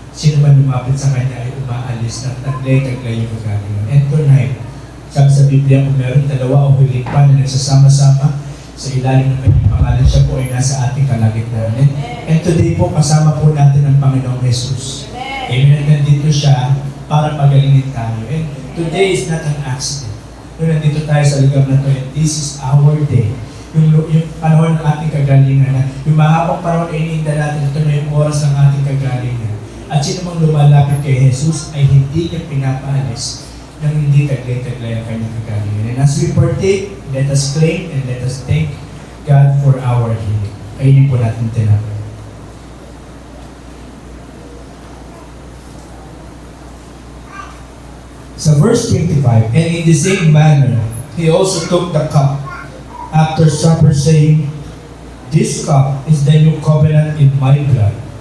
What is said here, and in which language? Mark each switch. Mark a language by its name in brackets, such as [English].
[Filipino] Sino man lumapit sa kanya ay umaalis na taglay-taglay yung kagalingan. And tonight, sabi sa Biblia, kung meron dalawa o higit pa na nagsasama-sama sa ilalim ng kanyang pangalan, siya po ay nasa ating kalagitnaan. And today po, kasama po natin ang Panginoong Jesus. Amen. Nandito siya para pagalingin tayo. [English] And today is not an accident. [Filipino] Nung nandito tayo sa lugar na ito, and this is our day. Yung panahon ng ating kagalingan, na yung mahabang panahon ay iniinda natin, ito na yung oras ng ating kagalingan. At sino mang lumalapit kay Jesus ay hindi niya pinapaalis nang hindi taglay-taglay ang kanyang kagalingan. [English] And as we partake, let us claim and let us thank God for our healing. [Filipino] Kainin po natin tinapay. [English] Sa verse 25, "And in the same manner, He also took the cup after supper, saying, 'This cup is the new covenant in my blood.